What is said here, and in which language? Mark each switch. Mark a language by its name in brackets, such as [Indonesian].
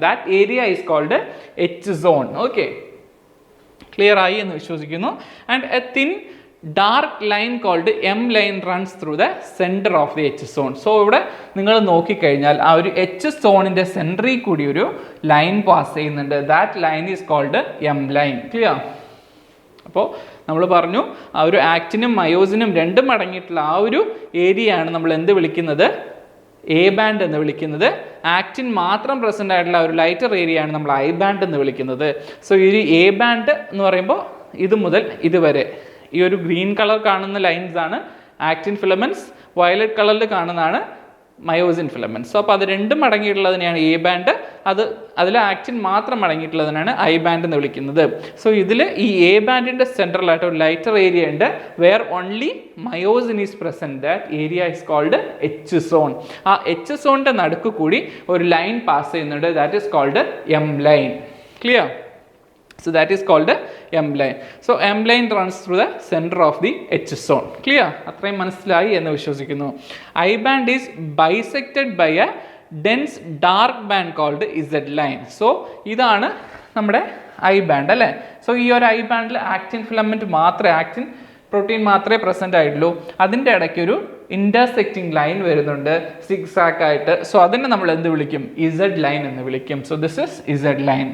[English] That area is called H zone. [Malayalam] Okay, clear ആയി എന്ന് വിശ്വസിക്കുന്നു. [English] And a thin dark line called M line runs through the center of the H zone. [Malayalam] So ഇവിടെ നിങ്ങൾ നോക്കിക്കഴിഞ്ഞാൽ ആ ഒരു H സോണിൻ്റെ സെൻറ്ററിൽ കൂടി ഒരു ലൈൻ പാസ് ചെയ്യുന്നുണ്ട്. [English] That line is called M line. [Malayalam] Clear? അപ്പോൾ നമ്മൾ പറഞ്ഞു ആ ഒരു ആക്റ്റിനും മയോസിനും രണ്ടും അടങ്ങിയിട്ടുള്ള ആ ഒരു ഏരിയയാണ് നമ്മൾ എന്ത് വിളിക്കുന്നത്? എ ബാൻഡ് എന്ന് വിളിക്കുന്നത്. ആക്റ്റിൻ മാത്രം പ്രസൻ്റ് ആയിട്ടുള്ള ഒരു ലൈറ്റർ ഏരിയയാണ് നമ്മൾ ഐ ബാൻഡ് എന്ന് വിളിക്കുന്നത്. സോ ഈ ഒരു എ ബാൻഡ് എന്ന് പറയുമ്പോൾ ഇത് മുതൽ ഇതുവരെ ഈ ഒരു ഗ്രീൻ കളർ കാണുന്ന ലൈൻസ് ആണ് ആക്റ്റിൻ ഫിലമെൻറ്റ്സ്, വയലറ്റ് കളറിൽ കാണുന്നതാണ് മയോസിൻ ഫിലമെൻറ്റ്സ്. സോ അപ്പോൾ അത് രണ്ടും അടങ്ങിയിട്ടുള്ളതിനെയാണ് എ ബാൻഡ്. അതിൽ ആക്റ്റിൻ മാത്രം അടങ്ങിയിട്ടുള്ളതിനാണ് ഐ ബാൻഡ് എന്ന് വിളിക്കുന്നത്. സോ ഇതിൽ ഈ എ ബാൻഡിൻ്റെ സെൻട്രലായിട്ട് ഒരു ലൈറ്റർ ഏരിയ ഉണ്ട്, [English] Where only myosin is present. That area is called H zone. [Malayalam] ആ എച്ച് സോണിൻ്റെ നടുക്ക് കൂടി ഒരു ലൈൻ പാസ് ചെയ്യുന്നുണ്ട്, [English] That is called M line. Clear? So that is called M line. So M line runs through the center of the H zone. Clear? [Malayalam] അത്രയും മനസ്സിലായി എന്ന് വിശ്വസിക്കുന്നു. [English] I band is bisected by a dense dark band called Z line. [Malayalam] So ഇതാണ് നമ്മുടെ I band അല്ലേ. So ഈ ഒരു I ബാൻഡിൽ actin filament മാത്രമേ, ആക്റ്റിൻ പ്രോട്ടീൻ മാത്രമേ പ്രസൻ്റ് ആയിട്ടുള്ളൂ. അതിൻ്റെ ഇടയ്ക്ക് ഒരു ഇൻ്റർസെക്റ്റിംഗ് ലൈൻ വരുന്നുണ്ട് സിഗ്സാക്ക് ആയിട്ട്. സോ അതിനെ നമ്മൾ എന്ത് വിളിക്കും? ഇസഡ് ലൈൻ എന്ന് വിളിക്കും. [English] So this is Z line.